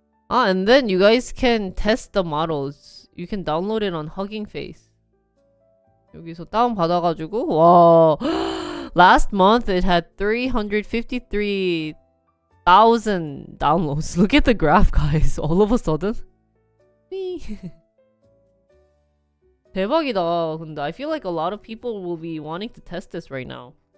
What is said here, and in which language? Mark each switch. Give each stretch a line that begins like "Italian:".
English: And then you guys can test the models. You can download it on Hugging Face.
Korean: 여기서 다운 받아가지고 와.
English: Last month it had 353,000 downloads. Look at the graph, guys. All of a sudden.
Korean: 대박이다. 근데
English: I feel like a lot of people will be wanting to test this right now.